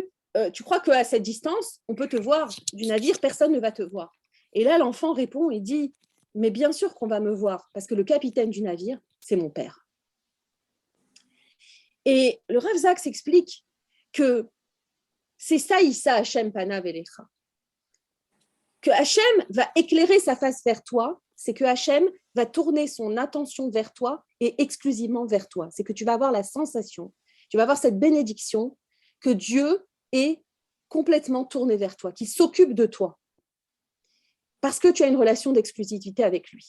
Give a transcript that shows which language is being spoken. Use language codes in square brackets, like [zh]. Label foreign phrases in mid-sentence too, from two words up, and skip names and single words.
[fr] Tu crois qu'à cette distance, on peut te voir du navire, personne ne va te voir. Et là, l'enfant répond et dit mais bien sûr qu'on va me voir, parce que le capitaine du navire, c'est mon père. Et le Rav Saks explique que c'est ça, [he] ישא השם פניו אליך. [fr] Que Hashem va éclairer sa face vers toi, c'est que Hashem va tourner son attention vers toi et exclusivement vers toi. C'est que tu vas avoir la sensation, tu vas avoir cette bénédiction que Dieu est complètement tourné vers toi, qu'il s'occupe de toi, parce que tu as une relation d'exclusivité avec lui.